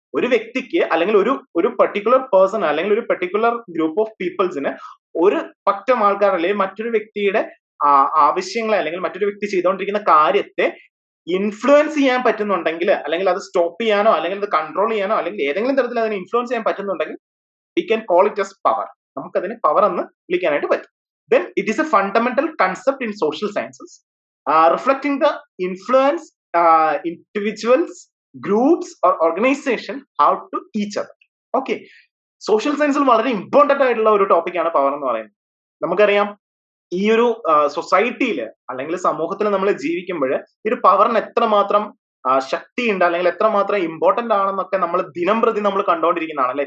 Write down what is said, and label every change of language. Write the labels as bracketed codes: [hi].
[ml] ഒരു വ്യക്തിക്ക് അല്ലെങ്കിൽ ഒരു പെർട്ടിക്കുലർ പേഴ്സൺ അല്ലെങ്കിൽ ഒരു പെർട്ടിക്കുലർ ഗ്രൂപ്പ് ഓഫ് പീപ്പിൾസിന് ഒരു പറ്റം ആൾക്കാർ അല്ലെങ്കിൽ മറ്റൊരു വ്യക്തിയുടെ ആവശ്യങ്ങളെ അല്ലെങ്കിൽ മറ്റൊരു വ്യക്തി ചെയ്തുകൊണ്ടിരിക്കുന്ന കാര്യത്തെ ഇൻഫ്ലുവൻസ് ചെയ്യാൻ പറ്റുന്നുണ്ടെങ്കിൽ, അല്ലെങ്കിൽ അത് സ്റ്റോപ്പ് ചെയ്യാനോ അല്ലെങ്കിൽ അത് കൺട്രോൾ ചെയ്യാനോ അല്ലെങ്കിൽ ഏതെങ്കിലും തരത്തിൽ അതിനെ ഇൻഫ്ലുവൻസ് ചെയ്യാൻ പറ്റുന്നുണ്ടെങ്കിൽ [en] We can call it as power. [ml] നമുക്കതിനെ പവർ എന്ന് വിളിക്കാനായിട്ട് പറ്റും. [en] Then it is a fundamental concept in social sciences, reflecting the influence individuals, groups or organization have to each other. [ml] Okay, social സയൻസിൽ വളരെ ഇമ്പോർട്ടന്റ് ആയിട്ടുള്ള ഒരു ടോപ്പിക്കാണ് പവർ എന്ന് പറയുന്നത്. നമുക്കറിയാം ഈ ഒരു സൊസൈറ്റിയിൽ അല്ലെങ്കിൽ സമൂഹത്തിൽ നമ്മൾ ജീവിക്കുമ്പോൾ ഈ ഒരു പവറിന് എത്രമാത്രം ശക്തിയുണ്ട് അല്ലെങ്കിൽ എത്രമാത്രം ഇമ്പോർട്ടന്റ് ആണെന്നൊക്കെ നമ്മൾ ദിനം പ്രതി നമ്മൾ കണ്ടുകൊണ്ടിരിക്കുന്നതാണ് അല്ലെ.